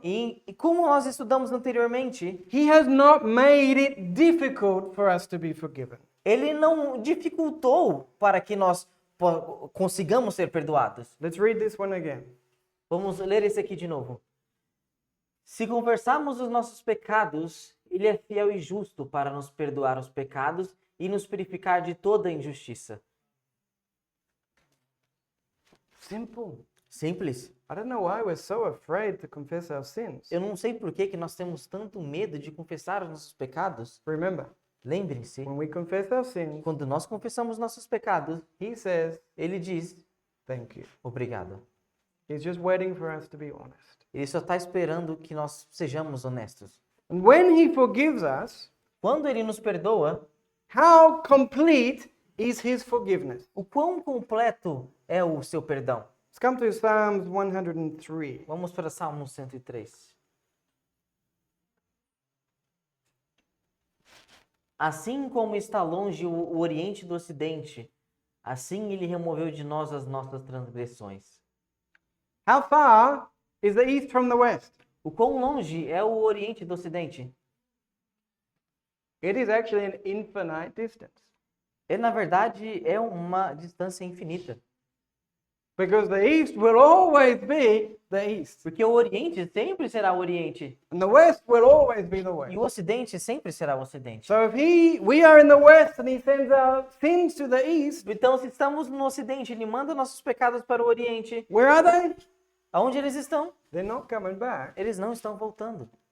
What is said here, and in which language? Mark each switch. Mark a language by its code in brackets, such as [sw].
[pt] E como nós estudamos anteriormente, [en] he has not made it difficult for us to be forgiven. [pt] ele não dificultou para que nós consigamos ser perdoados. [en] Let's read this one again. [pt] Vamos ler esse aqui de novo. Se confessarmos os nossos pecados, ele é fiel e justo para nos perdoar os pecados e nos purificar de toda injustiça. [en] Simple. [pt] Simples. [en] I don't know why we're so afraid to confess our sins. [pt] Eu não sei por que nós temos tanto medo de confessar os nossos pecados. [en] Remember, [pt] Lembrem-se, [en] when we confess our sins, [pt] quando nós confessamos nossos pecados, [en] he says, [pt] ele diz [en] thank you. [pt] obrigado. [en] He's just waiting for us to be honest. [pt] Ele só está esperando que nós sejamos honestos. [en] And when he forgives us, [pt] Quando ele nos perdoa, [en] how complete is his forgiveness? [pt] o quão completo é o seu perdão? [en] Let's come to Psalms 103. [pt] Vamos para Salmo 103. Assim como está longe o Oriente do Ocidente, assim ele removeu de nós as nossas transgressões. [en] How far is the east from the west? [pt] O quão longe é o Oriente do Ocidente? [en] It is actually an infinite distance. [pt] Na verdade, é uma distância infinita. [en] Because the east will always be the east. [pt] Porque o Oriente sempre será o Oriente. [en] And the west will always be the west. [pt] E o Ocidente sempre será o Ocidente. [en] So if we are in the west and he sends our sins to the east, [pt] Então, se estamos no Ocidente, ele manda nossos pecados para o Oriente. [en] where are they? [pt] Aonde eles estão? [en] They're not coming back [pt] Eles não estão voltando.